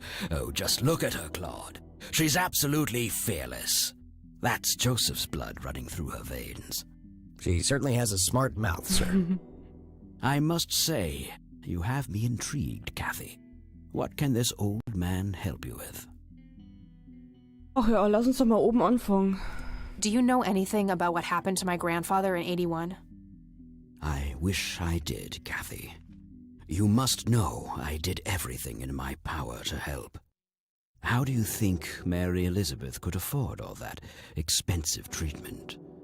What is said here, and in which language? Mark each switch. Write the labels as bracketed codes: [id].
[en] Oh, just look at her, Claude. She's absolutely fearless. That's Joseph's blood running through her veins. She certainly has a smart mouth, sir. I must say, you have me intrigued, Kathy. What can this old man help you with? [de] Ach ja, lass uns doch mal oben anfangen. [en] Do you know anything about what happened to my grandfather in 81? I wish I did, Kathy. You must know I did everything in my power to help. How do you think Mary Elizabeth could afford all that expensive treatment?